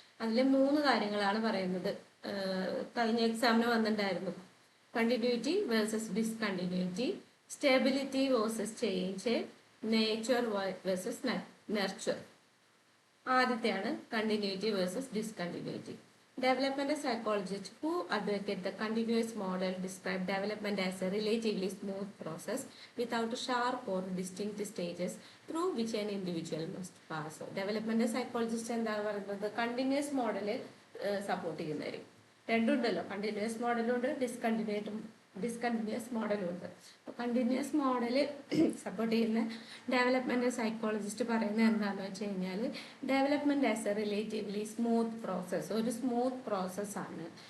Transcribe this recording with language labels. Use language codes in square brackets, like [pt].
[ml] അതിൽ 3 കാര്യങ്ങളാണ് പറയുന്നത്. കഴിഞ്ഞ എക്സാമിന് വന്നിട്ടുണ്ടായിരുന്നു. [en] Continuity versus discontinuity, stability versus change, nature versus nurture. [ml] ആദ്യത്തെയാണ് continuity versus discontinuity. [en] Developmental psychologists who advocate the continuous model describe development as a relatively smooth process without sharp or distinct stages through which an individual must pass. [ml] Developmental psychologist എന്താണ് പറയുന്നത്? Continuous model support ചെയ്യുന്നതായിരിക്കും. രണ്ടുണ്ടല്ലോ, continuous മോഡലും ഉണ്ട്, discontinuous മോഡലും ഉണ്ട്. അപ്പോൾ continuous model support ചെയ്യുന്ന developmental psychologist പറയുന്നത് എന്താണെന്ന് വെച്ച് കഴിഞ്ഞാൽ, [en] development as a relatively smooth process, [ml] ഒരു സ്മൂത്ത് പ്രോസസ്സാണ്.